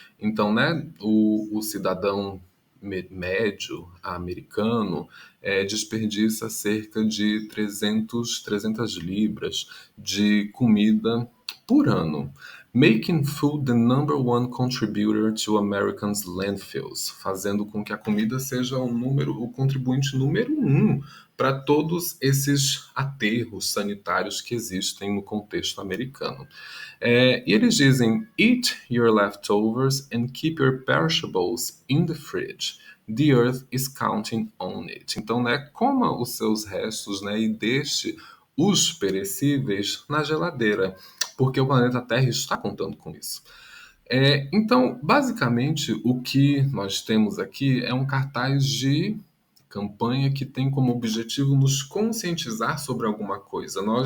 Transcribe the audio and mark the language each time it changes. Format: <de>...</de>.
<pt>Então, né, o cidadão médio americano desperdiça cerca de 300 libras de comida por ano,</pt> <en>making food the number one contributor to Americans' landfills,</en> <pt>fazendo com que a comida seja o contribuinte número um para todos esses aterros sanitários que existem no contexto americano. E eles dizem:</pt> <en>Eat your leftovers and keep your perishables in the fridge. The earth is counting on it.</en> <pt>Então, né, coma os seus restos, né, e deixe os perecíveis na geladeira, porque o planeta Terra está contando com isso. Então, basicamente, o que nós temos aqui é um cartaz de campanha que tem como objetivo nos conscientizar sobre alguma coisa.</pt>